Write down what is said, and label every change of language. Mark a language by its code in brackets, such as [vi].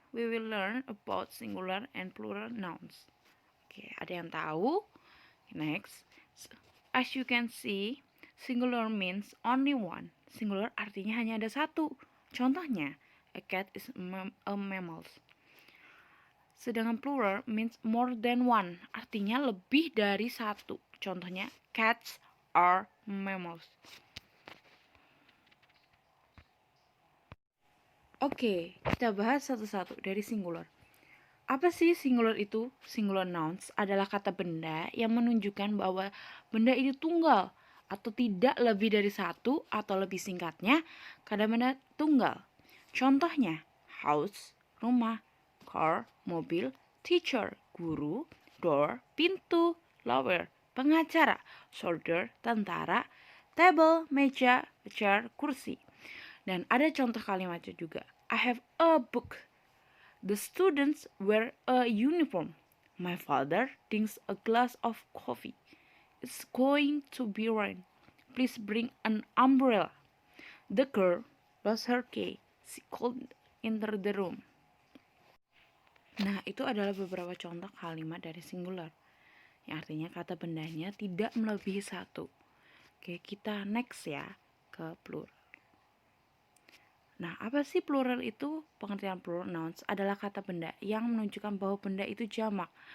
[en] We will learn about singular and plural nouns. [id] Oke, ada yang tahu? [en] Next, as you can see, singular means only one. [id] Singular artinya hanya ada satu. Contohnya, [en] a cat is a mammal. Sedangkan plural means more than one. [id] Artinya lebih dari satu. Contohnya, [en] cats are mammals. [id] Oke, kita bahas satu-satu dari singular. Apa sih singular itu? Singular nouns adalah kata benda yang menunjukkan bahwa benda itu tunggal atau tidak lebih dari satu, atau lebih singkatnya, kata benda tunggal. Contohnya, house, rumah, car, mobil, teacher, guru, door, pintu, lawyer, pengacara, soldier, tentara, table, meja, chair, kursi. Dan ada contoh kalimatnya juga. [en] I have a book. The students wear a uniform. My father drinks a glass of coffee. It's going to be rain. Please bring an umbrella. The girl lost her key. She couldn't enter the room. [id] Nah, itu adalah beberapa contoh kalimat dari singular, yang artinya kata bendanya tidak melebihi satu. Oke, kita next ya ke plural. Nah, apa sih plural itu? Pengertian plural nouns adalah kata benda yang menunjukkan bahwa benda itu jamak.